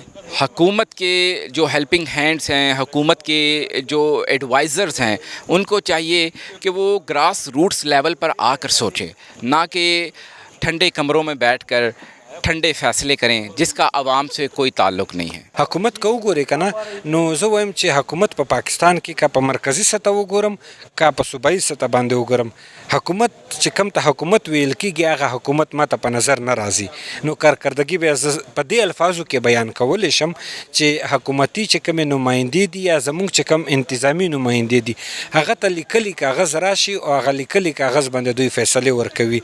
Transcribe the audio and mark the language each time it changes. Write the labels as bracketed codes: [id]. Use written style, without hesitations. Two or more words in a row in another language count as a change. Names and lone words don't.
[ur] حکومت کے جو [en] helping hands [ur] ہیں، حکومت کے جو ایڈوائزرز ہیں، ان کو چاہیے کہ وہ [en] grass roots level [ur] پر آ کر سوچیں، نہ کہ ٹھنڈے کمروں میں بیٹھ کر ٹھنڈے فیصلے کریں جس کا عوام سے کوئی تعلق نہیں ہے. [ps] حکومت کو وګورئ کنه، نو زه وایم چې حکومت په پاکستان کې کا په مرکزی سطح وګورم کا په صوبایي سطح باندې وګورم، حکومت چې کوم ته حکومت ویل کېږي هغه حکومت ماته په نظر نه راځي. نو کارکردګي به په دې الفاظو کې بیان کولی شم چې حکومتي چې کومې نمایندې دي یا زموږ چې کوم انتظامی نمایندې دي هغه ته لیکلي کاغذ راشي او هغه لیکلي کاغذ باندې دوی فیصلې ورکوي.